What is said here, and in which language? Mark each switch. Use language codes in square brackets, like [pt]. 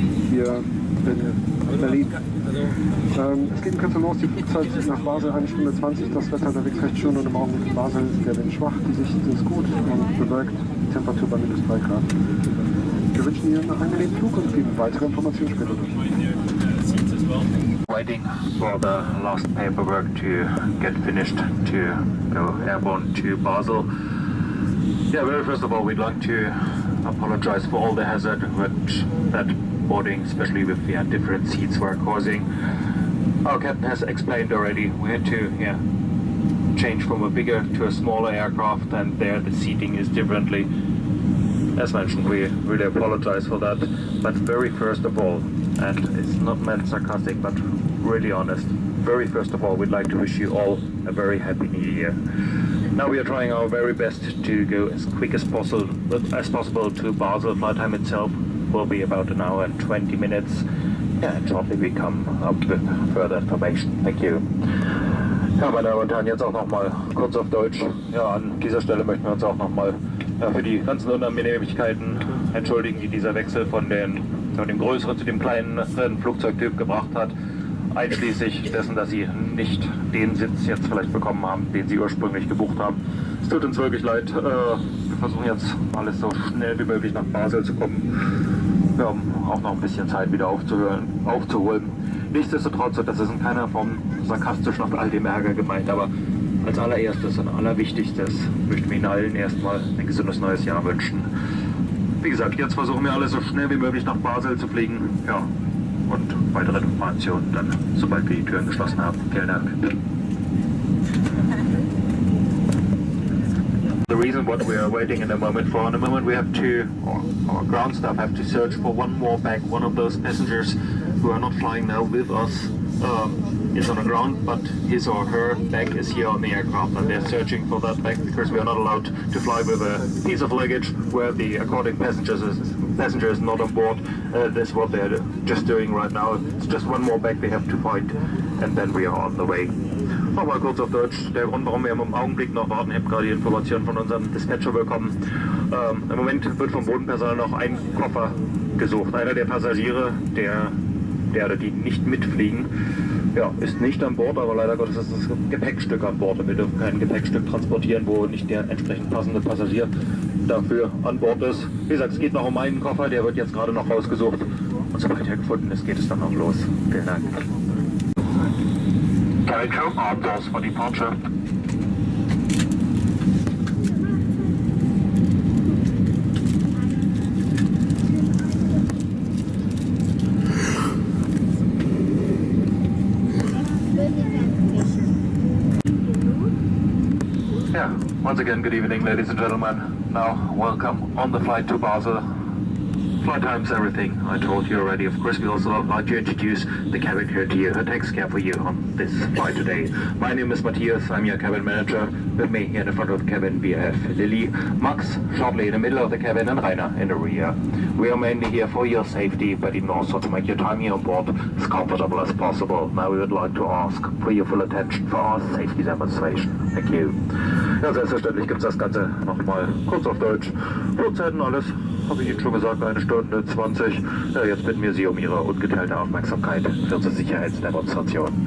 [de] Hier in Berlin. Es geht in Kürze los, die Flugzeit nach Basel 1 Stunde 20, das Wetter unterwegs recht schön und im Augenblick in Basel ist der Wind schwach, die Sicht ist gut und bewölkt, die Temperatur bei -3 Grad. Wir wünschen Ihnen einen angenehmen Flug und geben weitere Informationen später durch. [en] Waiting for the last paperwork to get finished to go airborne to Basel. Yeah, very first of all, we'd like to apologize for all the hazard which that boarding, especially with different seats, were causing. Our captain has explained already. We had to change from a bigger to a smaller aircraft, and there the seating is differently. As mentioned, we really apologize for that. But very first of all, and it's not meant sarcastic, but really honest, very first of all, we'd like to wish you all a very happy New Year. Now we are trying our very best to go as quick as possible to Basel. Flight time itself will be about 1 hour and 20 minutes. Yeah, and shortly we come up with further information. Thank you. [de] Ja, meine Damen und Herren, jetzt auch nochmal kurz auf Deutsch. Ja, an dieser Stelle möchten wir uns auch nochmal für die ganzen Unannehmlichkeiten entschuldigen, die dieser Wechsel von dem größeren zu dem kleineren Flugzeugtyp gebracht hat. Einschließlich dessen, dass Sie nicht den Sitz jetzt vielleicht bekommen haben, den Sie ursprünglich gebucht haben. Es tut uns wirklich leid. Wir versuchen jetzt alles so schnell wie möglich nach Basel zu kommen. Wir haben auch noch ein bisschen Zeit wieder aufzuholen. Nichtsdestotrotz, das ist in keiner Form sarkastisch nach all dem Ärger gemeint, aber als allererstes und allerwichtigstes möchten wir Ihnen allen erstmal ein gesundes neues Jahr wünschen. Wie gesagt, jetzt versuchen wir alles so schnell wie möglich nach Basel zu fliegen. Ja, und weitere Informationen dann, sobald wir die Türen geschlossen haben. Vielen Dank. [en] The reason what we are waiting in a moment we have to, or our ground staff have to search for one more bag. One of those passengers who are not flying now with us is on the ground, but his or her bag is here on the aircraft, and they're searching for that bag because we are not allowed to fly with a piece of luggage where the according passenger is not on board. That's what they're just doing right now. It's just one more bag they have to find, and then we are on the way. [de] Nochmal kurz auf Deutsch. Der Grund, warum wir im Augenblick noch warten, ich habe gerade die Information von unserem Dispatcher bekommen. Im Moment wird vom Bodenpersonal noch ein Koffer gesucht. Einer der Passagiere, der oder die nicht mitfliegen, ja, ist nicht an Bord, aber leider Gottes ist das Gepäckstück an Bord. Wir dürfen kein Gepäckstück transportieren, wo nicht der entsprechend passende Passagier dafür an Bord ist. Wie gesagt, es geht noch um einen Koffer, der wird jetzt gerade noch rausgesucht. Und sobald er gefunden ist, geht es dann noch los. Vielen Dank. [en] Cabin crew, arm doors for departure. Yeah, once again, good evening, ladies and gentlemen. Now, welcome on the flight to Basel. Flight times, everything I told you already. Of course, we also like to introduce the cabin crew to you who takes care for you on this flight today. My name is Matthias, I'm your cabin manager. With me here in the front of the cabin we have Lily, Max shortly in the middle of the cabin, and Rainer in the rear. We are mainly here for your safety, but even also to make your time here on board as comfortable as possible. Now we would like to ask for your full attention for our safety demonstration. Thank you. [de] Ja, selbstverständlich gibt es das Ganze nochmal kurz auf Deutsch. Flugzeiten, alles, habe ich Ihnen schon gesagt, 1 Stunde 20. Ja, jetzt bitten wir Sie um Ihre ungeteilte Aufmerksamkeit für unsere Sicherheitsdemonstration.